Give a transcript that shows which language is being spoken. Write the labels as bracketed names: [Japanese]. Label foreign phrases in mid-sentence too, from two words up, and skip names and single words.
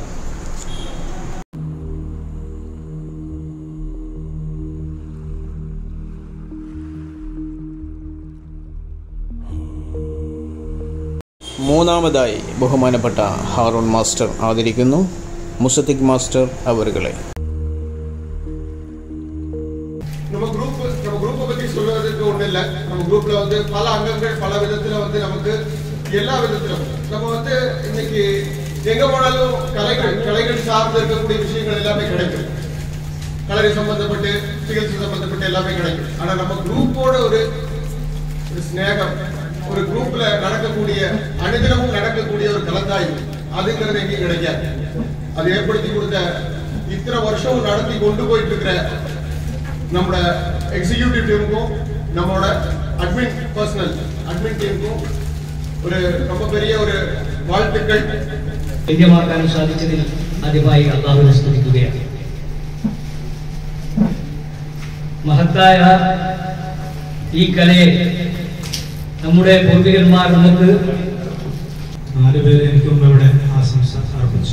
[Malayalam] മൂന്നാമതായി ബഹുമാനപ്പെട്ട ഹാറൂൺ മാസ്റ്റർ ആദരിക്കുന്നു മുസദ്ദിഖ് മാസ്റ്റർ അവർകളെ. [Tamil] நம்ம குரூப்பை பத்தி சொல்றதுக்கு ஒண்ணு இல்ல. நம்ம குரூப்ல பல அங்கங்கள் பல விதத்துல நமக்கு எல்லா விதத்திலும் நம்ம இன்னைக்கு எங்க போனாலும் கலைகள் சார்ந்து இருக்கக்கூடிய விஷயங்கள் எல்லாமே கிடைக்கும். கலை சம்பந்தப்பட்டு சிகிச்சை சம்பந்தப்பட்டு எல்லாமே கிடைக்கும். ஆனா நம்ம குரூப்போட ஒரு ஸ்நேகம், ஒரு குரூப்ல நடக்கக்கூடிய அனுதினமும் நடக்கக்கூடிய ஒரு கலந்தாய்வு அதுங்கிறது எங்கேயும் கிடைக்காது. அது ஏற்படுத்தி கொடுத்த இத்தனை வருஷம் நடத்தி கொண்டு போயிட்டு இருக்கிற நம்மளோட எக்ஸிக்யூட்டிவ் டீமுக்கும் நம்மளோட அட்மின் டீமுக்கும் ഒരു ரொம்ப பெரிய ഒരു வாழ்த்துக்கள். [Malayalam] ലഭ്യമാക്കാനും സാധിച്ചതിൽ ആദ്യമായി അല്ലാഹുവിനെ സ്തുതിക്കുകയാണ്. മഹത്തായ ഈ കലയെ നമ്മുടെ പൂർവികന്മാർ നമുക്ക് 4 പേര് എനിക്ക് മുമ്പ് ഇവിടെ ആശംസ അർപ്പിച്ചു.